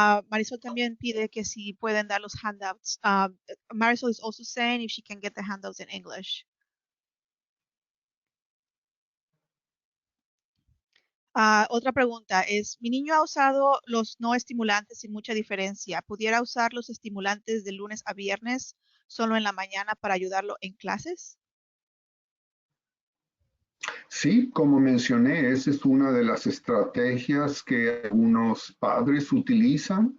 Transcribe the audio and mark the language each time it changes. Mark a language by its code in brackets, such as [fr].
[es] Marisol también pide que si pueden dar los handouts. [en] Marisol is also saying if she can get the handouts in English. [es] Otra pregunta es, mi niño ha usado los no estimulantes sin mucha diferencia. ¿Pudiera usar los estimulantes de lunes a viernes solo en la mañana para ayudarlo en clases? Sí, como mencioné, esa es una de las estrategias que algunos padres utilizan.